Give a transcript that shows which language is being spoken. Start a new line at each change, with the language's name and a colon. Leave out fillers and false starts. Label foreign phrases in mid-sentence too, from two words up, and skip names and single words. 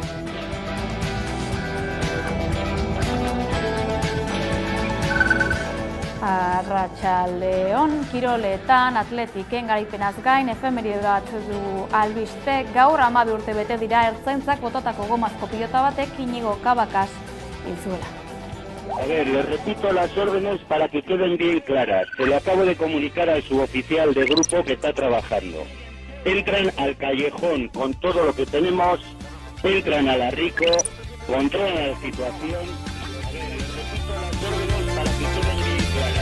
Basque: Arratsaldeon, kiroletan, atletiken garaipenaz gain, efemeride bat du albiste, gaur 12 urte bete dira ertzaintzak bototako gomazko pilota batek Iñigo Cabacas hil zuela.
Spanish: A ver, les repito las órdenes para que queden bien claras. Se lo acabo de comunicar al suboficial de grupo que está trabajando. Entran al callejón con todo lo que tenemos, entran a la Rico, controlan la situación. A ver, les repito las órdenes para que queden bien claras.